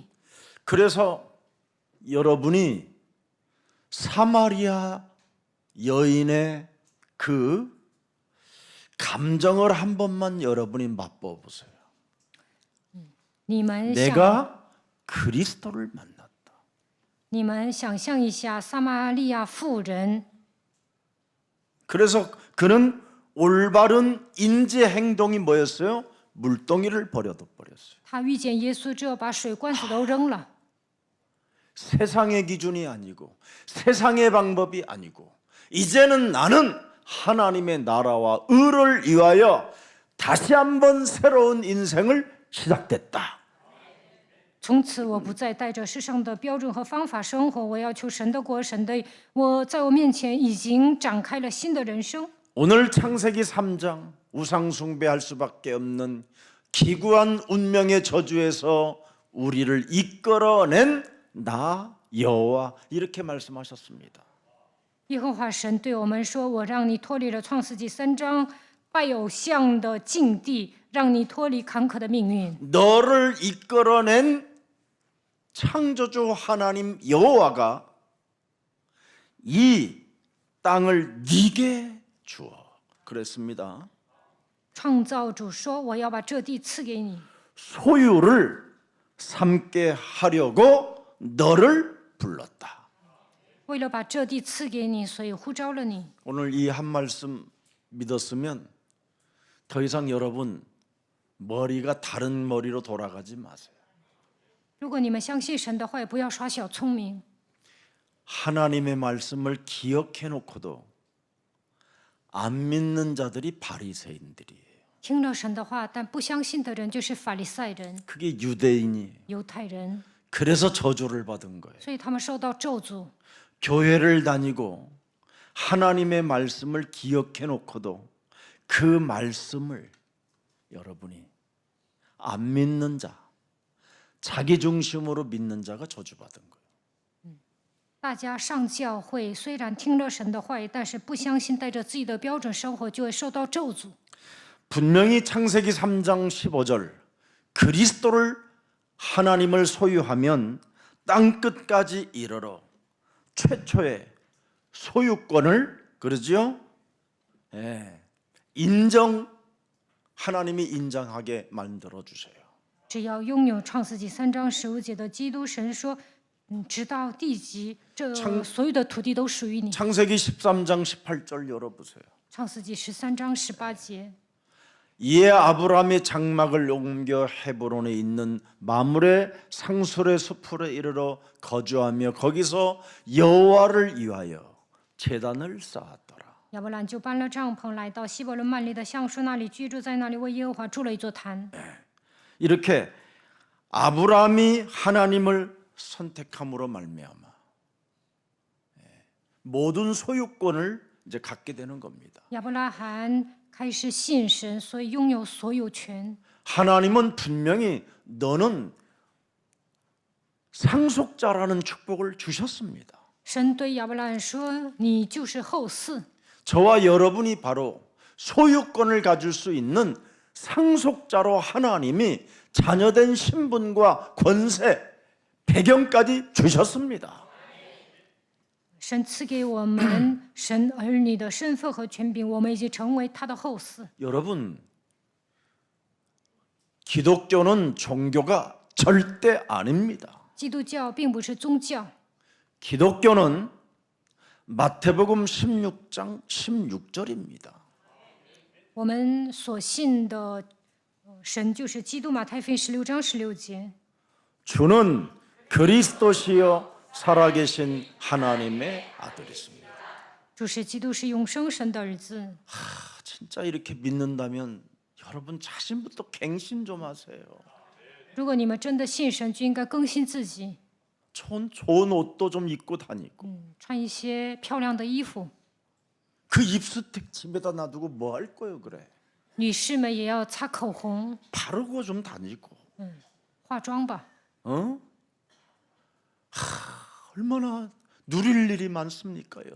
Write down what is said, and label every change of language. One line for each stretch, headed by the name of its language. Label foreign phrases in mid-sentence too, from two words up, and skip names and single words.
Korean: 그래서 여러분이 사마리아 여인의 그 감정을 한 번만 여러분이 맛보아 보세요.
Chinese: 你们想，
Korean: 내가 그리스도를 만났다.
Chinese: 你们想象一下，撒玛利亚妇人，
Korean: 그래서 그는 올바른 인지 행동이 뭐였어요? 물동이를 버려둬 버렸어요.
Chinese: 她遇见耶稣之后，把水罐子都扔了。
Korean: 세상의 기준이 아니고 세상의 방법이 아니고 이제는 나는 하나님의 나라와 의를 위하여 다시 한번 새로운 인생을 시작됐다.
Chinese: 从此，我不再带着世上的标准和方法生活，我要求神的国，神的我在我面前已经展开了新的人生。
Korean: 오늘 창세기 3장 우상 숭배할 수밖에 없는 기구한 운명의 저주에서 우리를 이끌어낸 나 여호와 이렇게 말씀하셨습니다.
Chinese: 耶和华神对我们说：“我让你脱离了创世纪3章拜偶像的境地，让你脱离坎坷的命运。
Korean: 너를 이끌어낸 창조주 하나님 여호와가 이 땅을 네게 주어 그랬습니다.
Chinese: 创造主说：“我要把这地赐给你，
Korean: 소유를 삼게 하려고 너를 불렀다.
Chinese: 为了把这地赐给你，所以呼召了你。
Korean: 오늘 이 한 말씀 믿었으면 더 이상 여러분 머리가 다른 머리로 돌아가지 마세요.
Chinese: 如果你们相信神的话，也不要耍小聪明。
Korean: 하나님의 말씀을 기억해 놓고도 안 믿는 자들이 바리새인들이에요.
Chinese: 听了神的话，但不相信的人就是法利赛人、
Korean: 그게 유대인이에요.
Chinese: 犹太人，
Korean: 그래서 저주를 받은 거예요.
Chinese: 所以他们受到咒诅。
Korean: 교회를 다니고 하나님의 말씀을 기억해 놓고도 그 말씀을 여러분이 안 믿는 자, 자기 중심으로 믿는 자가 저주받은 거예요.
Chinese: 大家上教会，虽然听了神的话语，但是不相信，带着自己的标准生活，就会受到咒诅。
Korean: 분명히 창세기 3장 15절 그리스도를 하나님을 소유하면 땅 끝까지 이르러 최초의 소유권을 그러지요? 예, 하나님이 인정하게 만들어 주세요.
Chinese: 只要拥有创世纪3章15节的基督，神说，直到地极，这所有的土地都属于你。
Korean: 창세기 13장 18절 열어보세요.
Chinese: 创世纪13章18节，
Korean: 이에 아브라함이 장막을 옮겨 헤브론에 있는 마므레 상술의 숲으로 이르러 거주하며 거기서 여호와를 위하여 제단을 쌓았더라.
Chinese: 亚伯兰就搬了帐篷，来到希伯伦曼利的橡树那里居住，在那里为耶和华筑了一座坛。
Korean: 이렇게 아브라함이 하나님을 선택함으로 말미암아 모든 소유권을 이제 갖게 되는 겁니다.
Chinese: 亚伯拉罕开始信神，所以拥有所有权。
Korean: 하나님은 분명히 너는 상속자라는 축복을 주셨습니다.
Chinese: 神对亚伯拉罕说：“你就是后嗣。”
Korean: 저와 여러분이 바로 소유권을 가질 수 있는 상속자로 하나님이 자녀된 신분과 권세, 배경까지 주셨습니다.
Chinese: 神赐给我们神儿女的身份和权柄，我们已经成为他的后嗣。
Korean: 여러분, 기독교는 종교가 절대 아닙니다.
Chinese: 基督教并不是宗教，
Korean: 기독교는 마태복음 16장 16절입니다.
Chinese: 我们所信的神就是基督。马太福音16章16节，
Korean: 주는 그리스도시요 살아계신 하나님의 아들이십니다.
Chinese: 主是基督，是永生神的儿子。
Korean: 진짜 이렇게 믿는다면 여러분 자신부터 갱신 좀 하세요.
Chinese: 如果你们真的信神，就应该更新自己，
Korean: 좋은 옷도 좀 입고 다니고
Chinese: 穿一些漂亮的衣服。
Korean: 그 립스틱 집에다 놔두고 뭐 할 거예요 그래?
Chinese: 女士们也要擦口红、
Korean: 바르고 좀 다니고
Chinese: 化妆吧。
Korean: 어? 얼마나 누릴 일이 많습니까 여러분?